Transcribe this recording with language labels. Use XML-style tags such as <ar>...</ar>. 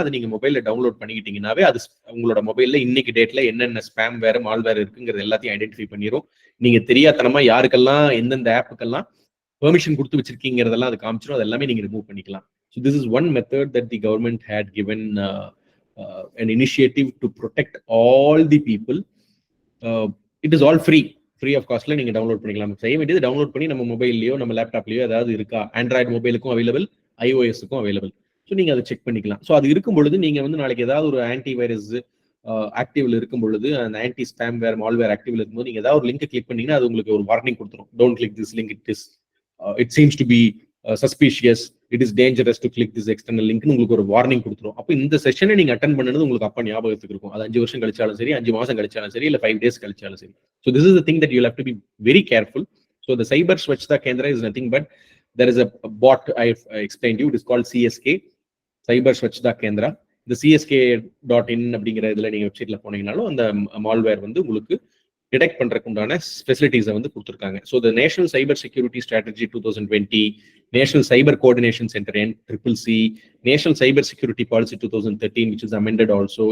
<ta>அதை நீங்க மொபைல்ல டவுன்லோட் பண்ணிக்கிட்டீங்கன்னாவே அது உங்களோட மொபைல்ல இன்னைக்கு டேட்ல என்னென்ன ஸ்பேம் வேற மால்வேர் இருக்குங்கிறது எல்லாத்தையும் ஐடென்டிஃபை பண்ணிடும். நீங்க தெரியாதனமா யாருக்கெல்லாம் எந்தெந்த ஆப்புக்கெல்லாம் பெர்மிஷன் கொடுத்து வச்சிருக்கீங்கிறதெல்லாம் அது காமிச்சிடும். அது எல்லாமே நீங்க ரிமூவ் பண்ணிக்கலாம்.</ta> <en>So this is one method that the government had given an initiative to protect all the people. It is all free of costல</en> <ta>நீங்க டவுன்லோட் பண்ணிக்கலாம். செய்ய வேண்டியது டவுன்லோட் பண்ணி நம்ம மொபைல்லையோ நம்ம லேப்டாப்லயோ ஏதாவது இருக்கா, ஆண்ட்ராய்டு மொபைலுக்கும் அவைலபிள், iOS-க்கும் அவைலபிள். ஸோ நீங்க அதை செக் பண்ணிக்கலாம். ஸோ அது இருக்கும் பொழுது நீங்க வந்து நாளைக்கு ஏதாவது ஒரு ஆன்டி வைரஸ் ஆக்டிவ்ல இருக்கும் பொழுது, அந்த ஆன்டி ஸ்பேம்வேர், மால்வேர் ஆக்டிவ்ல இருக்கும்போது நீங்க ஏதாவது ஒரு லிங்க் கிளிக் பண்ணீங்கன்னா அது உங்களுக்கு ஒரு வார்னிங் கொடுத்துரும்.</ta> <en>don't click this link, it seems to be suspicious, it is dangerous to click this external லிங்க்னு</en> <ta>உங்களுக்கு ஒரு வார்னிங் கொடுத்துரும். அப்போ இந்த செஷனை நீங்க அட்டன் பண்ணது உங்களுக்கு அப்ப ஞாபகத்துக்கு இருக்கும். அது 5 வருஷம் கழிச்சாலும் சரி, 5 மாசம் கழிச்சாலும் சரி, இல்ல 5 days கழிச்சாலும் சரி.</ta> <en>So this is the thing that you have to be very careful. So the cyber Swachhta Kendra is nothing but there is a bot I explained you. It is called CSK, Cyber Swachhta Kendra.</en> <ta>இந்த csk.in அப்படிங்கிற இதுல நீங்க வெப்சைட்ல போனீங்கனாலும் அந்த malware வந்து உங்களுக்கு detect பண்றதுக்கு உண்டான ஃபெசிலிட்டிஸை வந்து கொடுத்துருக்காங்க.</ta> <en>So the national cyber security strategy 2020, national cyber coordination centre NCCC, national cyber security policy 2013 which is amended also.</en>